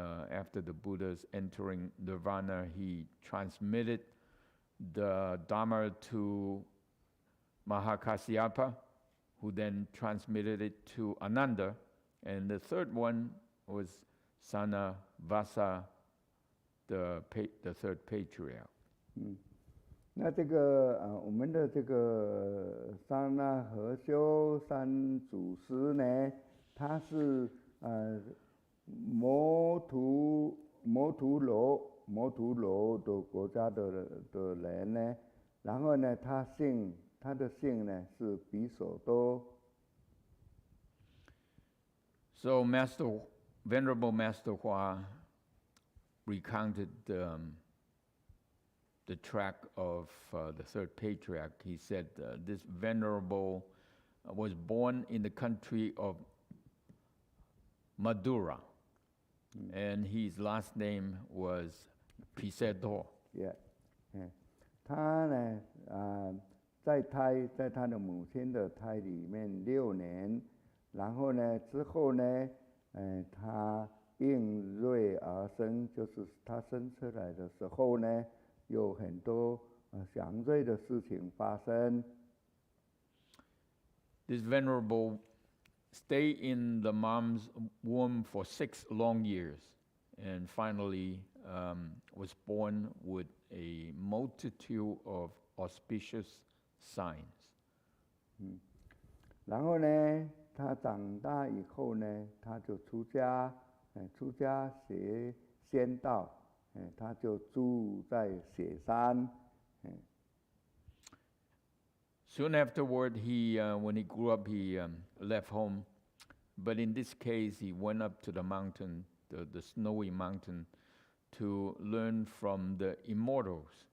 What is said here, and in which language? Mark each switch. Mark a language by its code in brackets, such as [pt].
[en] After the Buddha's entering nirvana, he transmitted the Dharma to Mahakasyapa, who then transmitted it to Ananda. And the third one was Sanavasa, the third patriarch. [zh] 那这个我们的这个桑那和修三祖师呢，他是摩图罗的国家的人呢，然后呢，他的姓呢是比索多。 [en] So Venerable Master Hua recounted the track of the third patriarch. He said this venerable was born in the country of Madura, and his last name was Pisedo. [zh] Yeah， 他呢在他的母亲的胎里面6年，然后呢之后呢，他应瑞而生，就是他生出来的时候呢，有很多祥瑞的事情发生。 [en] This venerable stayed in the mom's womb for 6 long years, and finally was born with a multitude of auspicious signs. [zh] 然后呢，他长大以后呢，他就出家学仙道，他就住在雪山。 [en] Soon afterward, when he grew up, he left home. But in this case, he went up to the mountain, the snowy mountain, to learn from the immortals.